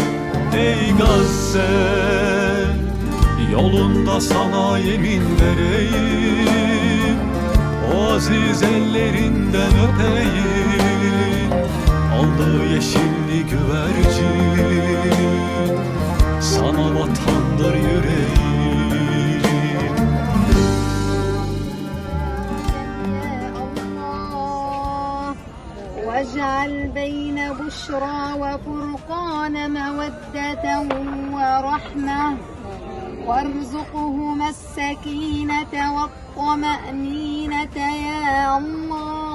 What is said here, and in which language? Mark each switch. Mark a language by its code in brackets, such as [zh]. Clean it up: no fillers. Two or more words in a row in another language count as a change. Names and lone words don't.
[tr] Ey Gazze, yolunda sana yemin vereyim, o aziz ellerinden öpeyim. Aldığı yeşilli güvercin, sana vatandır yüreğim. Allah, [ar] واجعل بين بشرى وفرقان مودة ورحمة وارزقهما السكينة والطمأنينة يا الله.